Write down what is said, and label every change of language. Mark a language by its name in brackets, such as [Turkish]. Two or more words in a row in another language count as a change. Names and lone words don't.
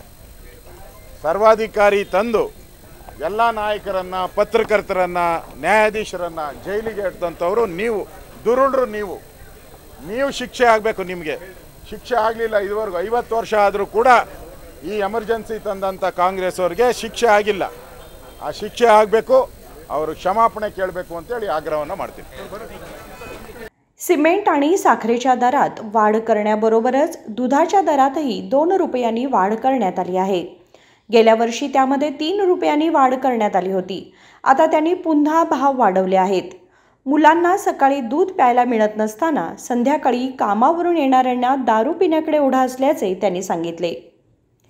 [Kannada] ಸರ್ವಾಧಿಕಾರಿ ತಂದು ಎಲ್ಲ ನಾಯಕರನ್ನು, ಪತ್ರಕರ್ತರನ್ನು, ನ್ಯಾಯಾಧೀಶರನ್ನು ಜೈಲಿಗೆ ಇಟ್ಟಂಥವ್ರು ನೀವು, ದುರುಳರು ನೀವು ಶಿಕ್ಷೆ ಆಗಬೇಕು. ನಿಮಗೆ ಶಿಕ್ಷೆ ಆಗಲಿಲ್ಲ ಇದುವರೆಗೂ. 50 ವರ್ಷ ಆದರೂ ಕೂಡ ಈ ಎಮರ್ಜೆನ್ಸಿ ತಂದಂಥ ಕಾಂಗ್ರೆಸ್ ಅವ್ರಿಗೆ ಶಿಕ್ಷೆ ಆಗಿಲ್ಲ. ಆ ಶಿಕ್ಷೆ ಆಗಬೇಕು, ಅವರು ಕ್ಷಮಾಪಣೆ ಕೇಳಬೇಕು ಅಂತೇಳಿ ಆಗ್ರಹವನ್ನು ಮಾಡ್ತೀನಿ. [Marathi] सिमेंट आणि साखरेच्या दरात वाढ करण्याबरोबरच दुधाच्या दरातही 2 रुपयांनी वाढ करण्यात आली आहे. गेल्या वर्षी त्यामध्ये 3 रुपयांनी वाढ करण्यात आली होती. आता त्यांनी पुन्हा भाव वाढवले आहेत. मुलांना सकाळी दूध प्यायला मिळत नसताना संध्याकाळी कामावरून येणाऱ्यांना दारू पिण्याकडे ओढा असल्याचे त्यांनी सांगितले.